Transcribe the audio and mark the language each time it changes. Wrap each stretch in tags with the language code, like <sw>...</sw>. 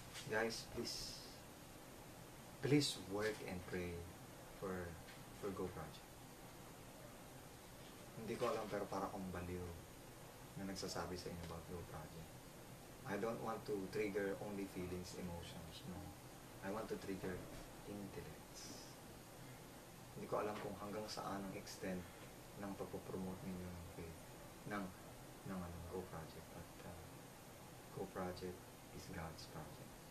<en>Guys, please work and pray for Go Project.</en> <tl>Hindi ko alam, pero para akong baliw na nagsasabi sa inyo about Go Project.</tl> <en>I don't want to trigger only feelings, emotions, no. I want to trigger intellects.</en> <tl>Hindi ko alam kung hanggang saan ang extent ng pagpopromote ninyo ng faith, ng Go Project.</tl> <en>But Go Project is God's project.</en>